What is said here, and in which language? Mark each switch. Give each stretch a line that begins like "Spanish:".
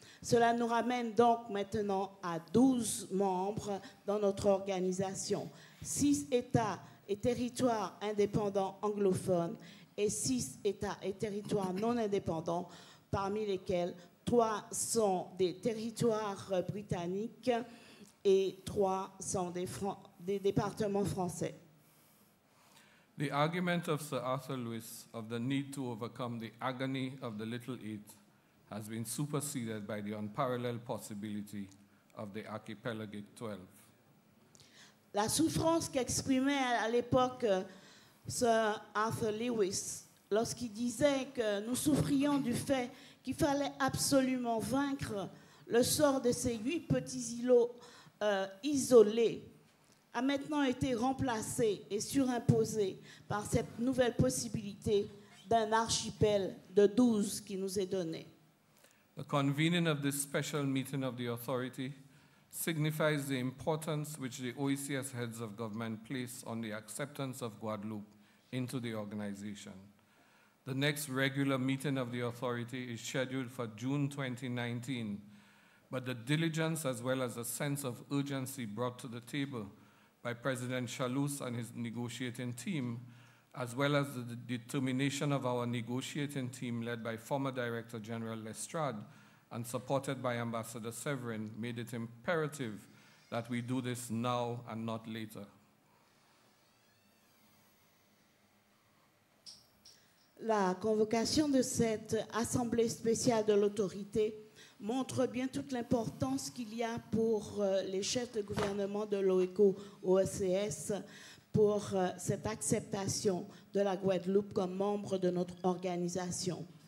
French: Cela nous ramène donc maintenant à 12 membres dans notre organisation, 6 États et territoires indépendants anglophones et 6 États et territoires non indépendants, parmi lesquels 3 sont des territoires britanniques et 3 sont des départements français.
English: The argument of Sir Arthur Lewis of the need to overcome the agony of the little eight has been superseded by the unparalleled possibility of the archipelagic 12.
French: La souffrance qu'exprimait à l'époque Sir Arthur Lewis lorsqu'il disait que nous souffrions du fait qu'il fallait absolument vaincre le sort de ces 8 petits îlots isolés a maintenant été remplacé et surimposé par cette nouvelle possibilité d'un archipel de 12 qui nous est donné.
English: The convening of this special meeting of the authority signifies the importance which the OECS heads of government place on the acceptance of Guadeloupe into the organization. The next regular meeting of the authority is scheduled for June 2019, but the diligence as well as a sense of urgency brought to the table by President Chalouz and his negotiating team, as well as the determination of our negotiating team led by former Director General Lestrade and supported by Ambassador Severin, made it imperative that we do this now and not later.
French: La convocation de cette assemblée spéciale de l'autorité montre bien toute l'importance qu'il y a pour les chefs de gouvernement de l'OECO-OECS pour cette acceptation de la Guadeloupe comme membre de notre organisation.